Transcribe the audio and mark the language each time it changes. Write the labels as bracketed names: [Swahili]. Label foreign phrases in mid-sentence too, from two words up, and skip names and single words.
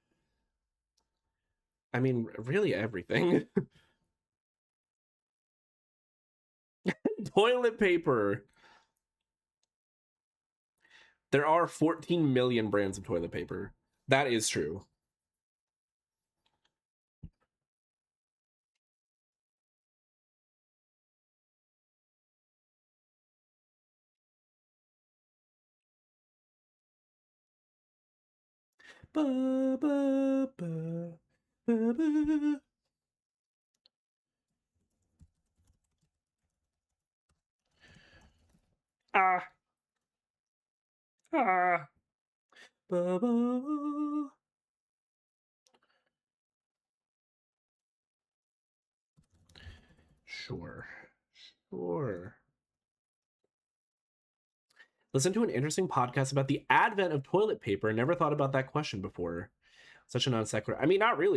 [English] I mean, really everything. Toilet paper. There are 14 million brands of toilet paper. That is true. Ba, ba, ba, ba, ba. Ah. Ah. Ba, ba. Sure. Sure. Listen to an interesting podcast about the advent of toilet paper. Never thought about that question before. Such a non sequitur. I mean, not really.